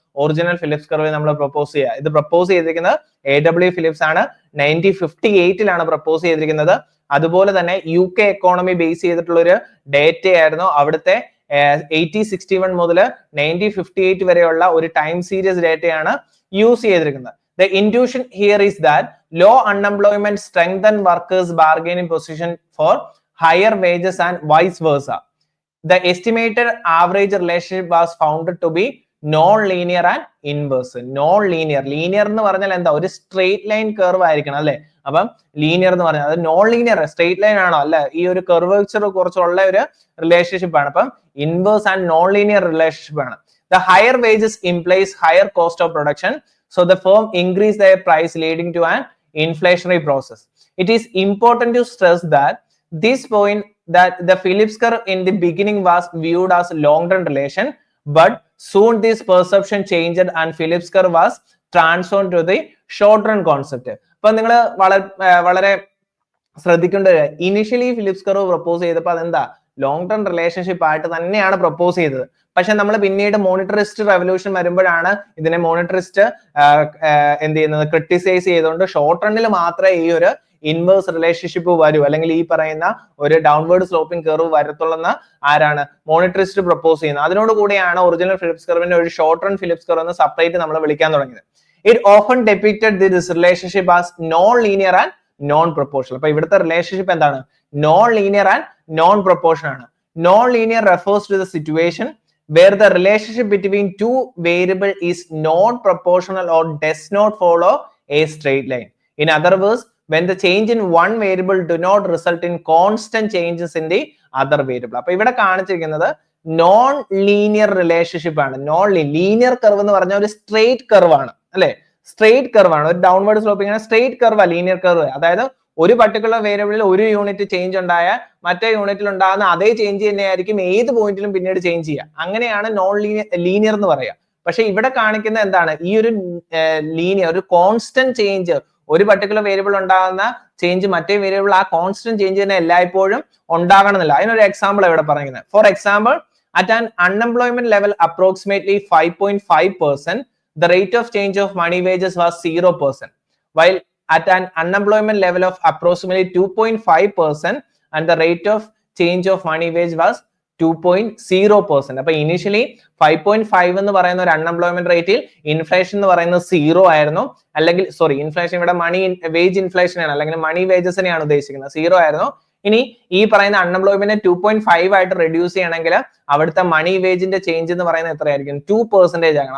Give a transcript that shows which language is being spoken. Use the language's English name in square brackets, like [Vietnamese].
[Malayalam] Original Phillips curve നമ്മൾ propose ചെയ്യുക. ഇത് പ്രപ്പോസ് ചെയ്തിരിക്കുന്നത് AW ഫിലിപ്സ് ആണ്. 1958 പ്രപ്പോസ് ചെയ്തിരിക്കുന്നത്. അതുപോലെ തന്നെ UK എക്കോണമി ബേസ് ചെയ്തിട്ടുള്ള ഒരു ഡേറ്റ ആയിരുന്നു. അവിടുത്തെ 1861 മുതൽ 1958 വരെയുള്ള ഒരു ടൈം സീരീസ് ഡേറ്റയാണ് യൂസ് ചെയ്തിരിക്കുന്നത്. [English] The intuition here is that low unemployment strengthen workers' bargaining position for higher wages and vice versa. The estimated average relationship was found to be non-linear and inverse. Non-linear. [Malayalam] Linear എന്ന് പറഞ്ഞാൽ എന്താ? ഒരു straight line curve ആയിരിക്കണം അല്ലെ? അപ്പം linear എന്ന് പറഞ്ഞാൽ അത് നോൺ ലീനിയർ സ്ട്രെയിറ്റ് ലൈൻ ആണോ? അല്ല, ഈ ഒരു കർവേച്ചർ കുറച്ചുള്ള ഒരു റിലേഷൻഷിപ്പ് ആണ്. അപ്പം inverse and non linear relationship ആണ്. [English] The higher wages implies higher cost of production. So the firm increase their price leading to an inflationary process. It is important to stress that this point that the Phillips curve in the beginning was viewed as long-term relation, but soon this perception changed and Phillips curve was transformed to the short-run concept. [Malayalam] അപ്പോൾ നിങ്ങൾ വളരെ ശ്രദ്ധിക്കേണ്ട initially Phillips curve propose ചെയ്തപ്പോൾ അതെന്താ long term relationship ആയിട്ട് തന്നെയാണ് propose ചെയ്തത്. പക്ഷെ നമ്മൾ പിന്നീട് മോണിറ്ററിസ്റ്റ് റെവല്യൂഷൻ വരുമ്പോഴാണ് ഇതിനെ മോണിറ്ററിസ്റ്റ് എന്ത് ചെയ്യുന്നത് ക്രിട്ടിസൈസ് ചെയ്തുകൊണ്ട് ഷോർട്ട് റണ്ണിൽ മാത്രമേ ഈ ഒരു ഇൻവേഴ്സ് റിലേഷൻഷിപ്പ് വരൂ, അല്ലെങ്കിൽ ഈ പറയുന്ന ഒരു ഡൗൺവേർഡ് സ്ലോപ്പിംഗ് കർവ് വരത്തുള്ളെന്ന് ആരാണ് മോണിറ്ററിസ്റ്റ് പ്രപ്പോസ് ചെയ്യുന്നത്. അതിനോട് കൂടിയാണ് ഒറിജിനൽ ഫിലിപ്സ് കർവിന്റെ ഒരു ഷോർട്ട് റൺ ഫിലിപ്സ് കർവ് എന്ന് സെപ്പറേറ്റ് നമ്മൾ വിളിക്കാൻ തുടങ്ങിയത്. [English] It often depicted this relationship as non-linear and non-proportional. [Malayalam] അപ്പൊ ഇവിടുത്തെ റിലേഷൻഷിപ്പ് എന്താണ്? [English] Non-linear and non-proportional [Malayalam] ആണ്. [English] Non-linear refers to the situation where the relationship between two variables is not proportional or does not follow a straight line. In other words, when the change in one variable do not result in constant changes in the other variable. [Malayalam] അപ്പൊ ഇവിടെ കാണിച്ചിരിക്കുന്നത് non linear relationship ആണ്. Non linear curve എന്ന് പറഞ്ഞാൽ ഒരു straight curve ആണ് അല്ലെ? Straight curve ആണ്, ഒരു downward sloping straight curve linear curve. അതായത് ഒരു പർട്ടിക്കുലർ വേരിയബിളിൽ ഒരു യൂണിറ്റ് ചേഞ്ച് ഉണ്ടായാൽ മറ്റേ യൂണിറ്റിൽ ഉണ്ടാകുന്ന അതേ ചേഞ്ച് തന്നെയായിരിക്കും ഏത് പോയിന്റിലും പിന്നീട് ചേഞ്ച് ചെയ്യുക. അങ്ങനെയാണ് നോൺ ലീനിയർ എന്ന് പറയുക. പക്ഷെ ഇവിടെ കാണിക്കുന്ന എന്താണ്? ഈ ഒരു ലീനിയർ ഒരു കോൺസ്റ്റന്റ് ചേഞ്ച്, ഒരു പർട്ടിക്കുലർ വേരിയബിൾ ഉണ്ടാകുന്ന ചേഞ്ച് മറ്റേ വേരിയബിൾ ആ കോൺസ്റ്റന്റ് ചേഞ്ച് തന്നെ എല്ലായ്പ്പോഴും ഉണ്ടാകണമെന്നില്ല. അതിനൊരു എക്സാമ്പിൾ ഇവിടെ പറയുന്നത്. [English] For example, at an unemployment level approximately 5.5%, the rate of change of money wages was 0%, while at an unemployment level of approximately 2.5% and the rate of change of money wage was 2.0%. [Malayalam] അപ്പൊ initially 5.5 എന്ന് പറയുന്ന ഒരു unemployment റേറ്റിൽ inflation എന്ന് പറയുന്നത് 0 ആയിരുന്നു, അല്ലെങ്കിൽ inflation ഇവിടെ മണി വേജ് ഇൻഫ്ലേഷൻ ആണ്, അല്ലെങ്കിൽ മണി വേജസിനെയാണ് ഉദ്ദേശിക്കുന്നത്. 0 ആയിരുന്നു. ഇനി ഈ പറയുന്ന അൺഎംപ്ലോയ്മെന്റ് 2.5 ആയിട്ട് റെഡ്യൂസ് ചെയ്യണമെങ്കിൽ അവിടുത്തെ മണി വേജിന്റെ ചേഞ്ച് എന്ന് പറയുന്നത് എത്രയായിരിക്കും? 2% ആകണം.